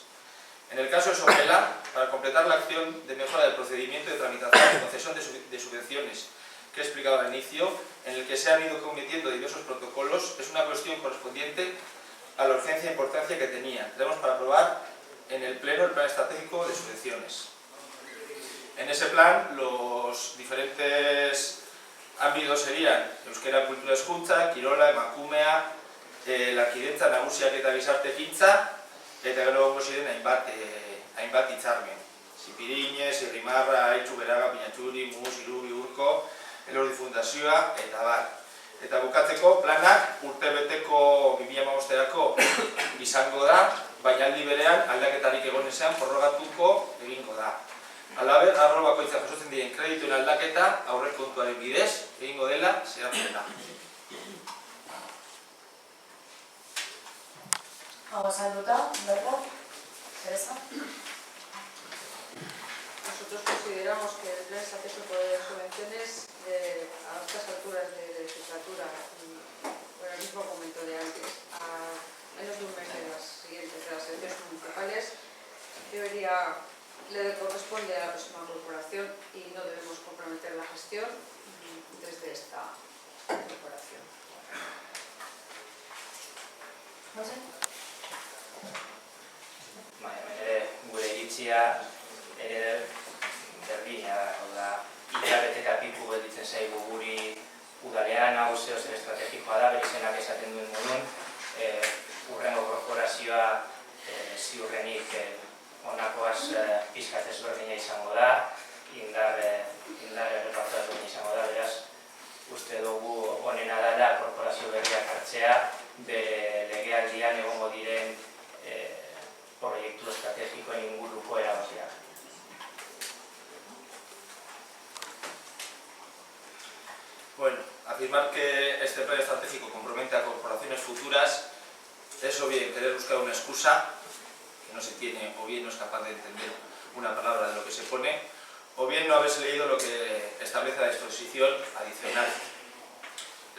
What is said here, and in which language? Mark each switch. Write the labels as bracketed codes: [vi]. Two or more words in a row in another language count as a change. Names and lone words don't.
[es] En el caso de Sopela, para completar la acción de mejora del procedimiento de tramitación y concesión de subvenciones que he explicado al inicio, en el que se han ido cometiendo diversos protocolos, es una cuestión correspondiente a la urgencia e importancia que tenía. Tenemos para aprobar en el Pleno el plan estratégico de subvenciones. En ese plan, los diferentes ámbitos serían [eu] euskera kultura hezkuntza, kirola, emakumea, lankidetza, nagusiak eta gizarte ekintza, eta gero gongo ziren hainbat hitzarmen. Zipiriñez, Irrimarra, Aitzu, Beraga, Pinatxuri, Mus, Irubi, Urko, Elordi Fundazioa, eta bar. Eta bukatzeko planak urtebeteko 2015-erako izango da, baina aldi berean aldaketarik egon ezean prorrogatuko egingo da. Halaber, arlo bakoitzak jasotzen diren kredituen aldaketa aurrekontuaren bidez egingo dela zehazten da. Hau salduta, [es] ¿verdad? ¿Teresa? Nosotros consideramos que el plan estratégico de subvenciones a estas alturas de legislatura, por el mismo momento de antes, a menos de un mes de las siguientes de las elecciones municipales, le corresponde a la próxima corporación y no debemos comprometer la gestión desde esta corporación. No sé. [eu] Gure iritzia ere berdina da, hau da, hilabeteka piku gelditzen zaigu guri udalean, hau zer estrategikoa da, bere izenak esaten duen modun, hurrengo korporazioa ziurrenik honakoaz pizkat ezberdina izango da, indar errepartu ezberdina izango da, beraz, uste dugu honena dela korporazio berriak hartzea, bere legealdian egongo diren proiektu estrategikoen inguruko erabakiak. [es] Bueno, afirmar que este plan estratégico compromete a corporaciones futuras es o bien querer buscar una excusa que no se tiene o bien no es capaz de entender una palabra de lo que se pone o bien no haberse leído lo que establece la disposición adicional.